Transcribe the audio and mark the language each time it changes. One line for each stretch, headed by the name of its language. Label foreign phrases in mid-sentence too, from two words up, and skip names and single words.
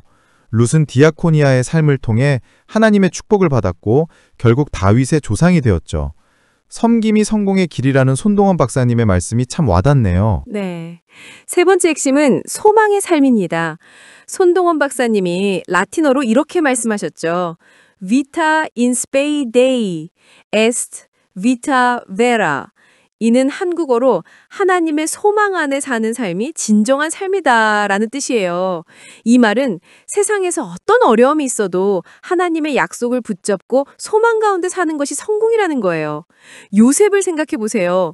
Korean: 룻은 디아코니아의 삶을 통해 하나님의 축복을 받았고 결국 다윗의 조상이 되었죠. 섬김이 성공의 길이라는 손동원 박사님의 말씀이 참 와닿네요. 네. 세 번째 핵심은 소망의 삶입니다. 손동원 박사님이 라틴어로 이렇게 말씀하셨죠.
Latin: Vita in spe Dei est vita vera.
Korean: 이는 한국어로 하나님의 소망 안에 사는 삶이 진정한 삶이다라는 뜻이에요. 이 말은 세상에서 어떤 어려움이 있어도 하나님의 약속을 붙잡고 소망 가운데 사는 것이 성공이라는 거예요. 요셉을 생각해 보세요.